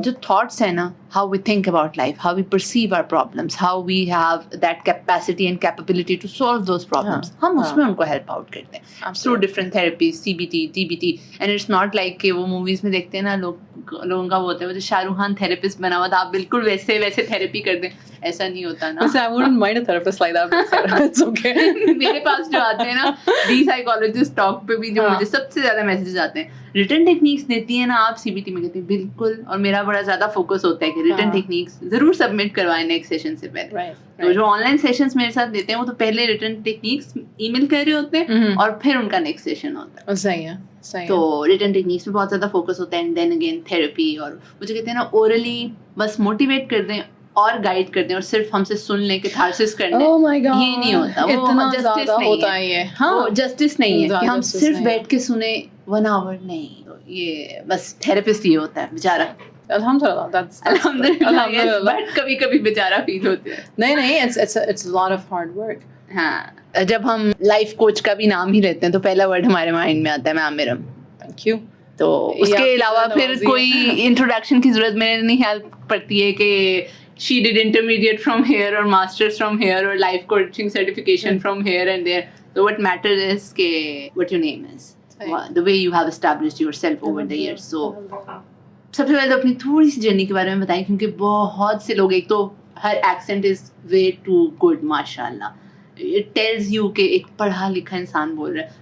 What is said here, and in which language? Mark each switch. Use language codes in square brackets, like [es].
[hi] जो थॉट्स है ना, [en] how we think about life, how we perceive our problems, how we have that capacity and capability to solve those problems, [hi] हम उसमें उनको help out करते हैं through different therapies, CBT, TBT। And it's not like कि वो movies में देखते हैं ना लोगों का वो होता है, वो जो शाहरुख खान थेरेपिस्ट बना हुआ था, आप बिल्कुल वैसे थेरेपी कर दें, ऐसा नहीं होता ना। [en] I wouldn't mind a therapist like that, but it's okay. [hi] मेरे पास जो आते हैं ना दी साइकोलॉजिस्ट टॉक पे भी जो मुझे सबसे ज़्यादा मैसेजेस आते हैं, रिटन टेक्निक्स देती है ना आप CBT में, कहती हैं बिल्कुल, और मेरा बड़ा ज़्यादा फोकस होता है कि रिटन टेक्निक्स ज़रूर सबमिट करवाएं नेक्स्ट सेशन से पहले। तो जो ऑनलाइन सेशंस मेरे साथ देते हैं वो तो पहले रिटन टेक्निक्स ईमेल कर रहे होते हैं और फिर उनका नेक्स्ट सेशन होता है। सही है। तो रिटन टेक्निक्स में बहुत ज़्यादा फोकस होता है, [en] And then again therapy. [hi] और मुझे कहते हैं ना ओरली बस मोटिवेट कर दें और गाइड कर दें और सिर्फ हमसे सुन लें कि थार्सिस करना है, ये नहीं होता। वो जस्टिस नहीं है, ये वो जस्टिस नहीं है कि हम सिर्फ बैठ के सुने 1 आवर, नहीं। तो ये बस थेरेपिस्ट ये होता है बेचारा। अल्हम्दुलिल्लाह, बट कभी बेचारा फील होता है। नहीं, [en] it's a lot of hard work. [hi] हाँ, जब हम लाइफ कोच का भी नाम ही लेते हैं तो पहला वर्ड हमारे माइंड में आता है मैम इरम। Thank you. तो उसके अलावा फिर कोई इंट्रोडक्शन की जरूरत मेरे नहीं हेल्प पड़ती है कि [en] she did intermediate from here or masters from here or life coaching certification from here and there. So what matters is [hi] ke [en] what your name is, the way you have established yourself over the years. [hi] So सबसे पहले तो अपनी थोड़ी सी journey के बारे में बताएं, क्योंकि बहुत से लोग, एक तो [en] हर accent is way too good [hi] माशाल्लाह, [en] it tells you [hi] कि एक पढ़ा लिखा इंसान बोल रहा है।